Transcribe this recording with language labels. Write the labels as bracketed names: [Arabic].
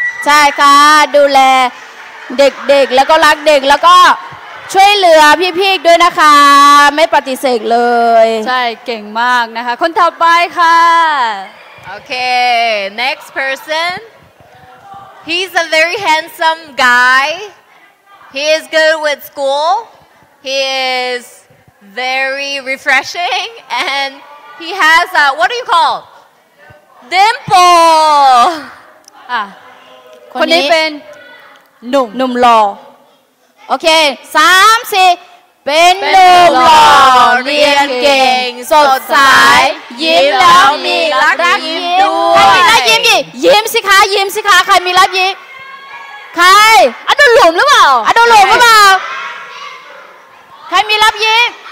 [Thai] ใช่ค่ะดูแลเด็กๆแล้วก็รักเด็กแล้วก็ช่วยเหลือพี่ๆด้วยนะคะไม่ปฏิเสธเลย ใช่เก่งมากนะคะคนต่อไปค่ะ [English] Okay next person he's a very handsome guy he is good with school he is very refreshing and he has a what do you call dimple [Thai] อ่ะคนนี้เป็นหนุ่มหล่อโอเค3-4เป็นหนุ่มหล่อเรียนเก่งสดใสยิ้มแล้วมีรักยิ้มด้วยใครมีรักยิ้มยิ้มสิคะยิ้มสิคะใครมีรักยิ้มใครอะโดนหลุมหรือเปล่าอะโดนหลุมหรือเปล่าใครมีรับยิ้ม